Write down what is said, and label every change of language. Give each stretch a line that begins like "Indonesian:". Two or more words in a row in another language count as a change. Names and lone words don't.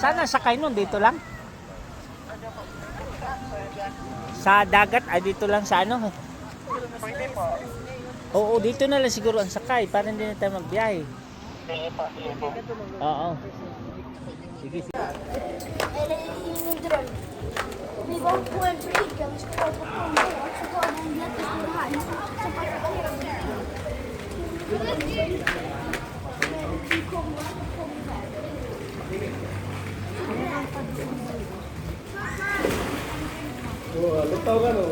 Filipino: Sana sakay nun, dito lang? Sa dagat, ay dito lang sa ano? Oo, dito na lang siguro ang sakay para hindi na tayo magbiyahe. Oo. Sige, sige.
Swedish: Vi var på en brygga, vi skulle vara på Kongo och så var det en jättestor haj som vi kom iväg.
Cebuano: Lutaw ka no.